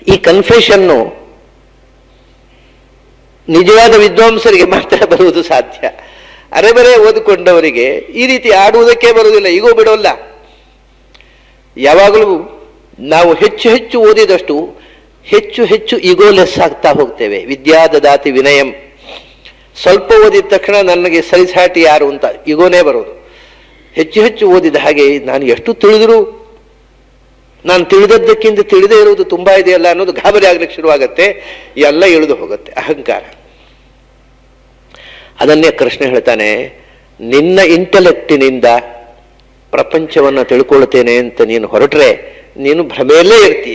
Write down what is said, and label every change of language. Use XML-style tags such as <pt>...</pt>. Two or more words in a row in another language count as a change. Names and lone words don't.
<kn>ಈ ಕನ್ಫೆಷನ್ನು ನಿಜವಾದ ವಿದ್ವಾಂಸರಿಗೆ ಮಾತ್ರ ಬರುವುದು ಸಾಧ್ಯ. ಅರೆಬರೆ ಓದಿಕೊಂಡವರಿಗೆ ಈ ರೀತಿ ಆಡುವುದಕ್ಕೆ ಬರುವುದಿಲ್ಲ, ಈಗೋ ಬಿಡೋಲ್ಲ. ಯಾವಾಗಲೂ ನಾವು ಹೆಚ್ಚು ಹೆಚ್ಚು ಓದಿದಷ್ಟು ಹೆಚ್ಚು ಹೆಚ್ಚು</kn> <en>ego less</en> <kn>ಆಗ್ತಾ ಹೋಗ್ತೇವೆ.</kn> <sa>ವಿದ್ಯಾ ದದಾತಿ ವಿನಯಂ.</sa> <kn>ಸ್ವಲ್ಪ ಓದಿದ ತಕ್ಷಣ ನನಗೆ ಸರಿಸಾಟಿ ಯಾರು ಅಂತ ಈಗೋನೇ ಬರೋದು. ಹೆಚ್ಚು ಹೆಚ್ಚು ಓದಿದ ಹಾಗೆ ನಾನು ಎಷ್ಟು ತಿಳಿದರೂ ನಾನು ತಿಳಿದದ್ದಕ್ಕಿಂತ ತಿಳಿದೇ ಇರುವುದು ತುಂಬಾ ಇದೆಯಲ್ಲ ಅನ್ನೋದು ಗಾಬರಿ ಆಗ್ಲಿಕ್ಕೆ ಶುರುವಾಗತ್ತೆ. ಎಲ್ಲ ಇಳಿದು ಹೋಗುತ್ತೆ ಅಹಂಕಾರ. ಅದನ್ನೇ ಕೃಷ್ಣ ಹೇಳ್ತಾನೆ, ನಿನ್ನ ಇಂಟೆಲೆಕ್ಟಿನಿಂದ ಪ್ರಪಂಚವನ್ನು ತಿಳ್ಕೊಳ್ತೇನೆ ಅಂತ ನೀನು ಹೊರಟ್ರೆ ನೀನು ಭ್ರಮೆಯಲ್ಲೇ ಇರ್ತೀಯ.</kn>